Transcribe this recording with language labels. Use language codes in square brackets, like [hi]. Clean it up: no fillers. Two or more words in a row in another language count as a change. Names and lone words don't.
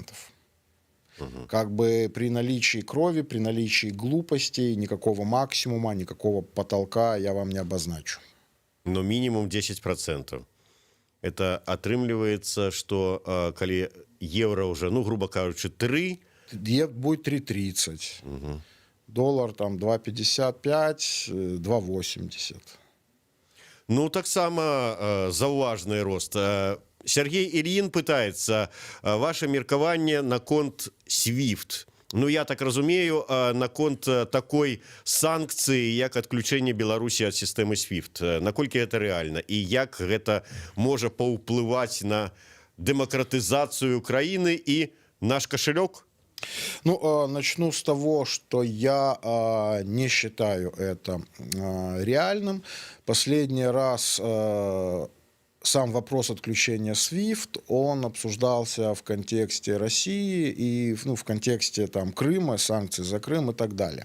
[ru] Как бы при наличии крови, при наличии глупостей, никакого максимума, никакого потолка я вам не обозначу. Но минимум 10%. Это атрымліваецца, что калі евро уже, ну, грубо кажучи, 3... Будет 3,30. Доллар там 2,55, 2,80. [be] Ну, таксама заўважны рост. Сергей Ильин [ru] пытается ваше [be] меркаванне наконт SWIFT. Ну, я так разумею, наконт такой санкцыі, як адключэнне Беларусі ад сістэмы SWIFT. Наколькі гэта рэальна? І як гэта можа паўплываць на дэмакратызацыю краіны і наш кашалёк? Ну, [ru] начну с того, что я не считаю это реальным. Последний раз сам вопрос отключения SWIFT, он обсуждался в контексте России и в контексте там, Крыма, санкций за Крым и так далее.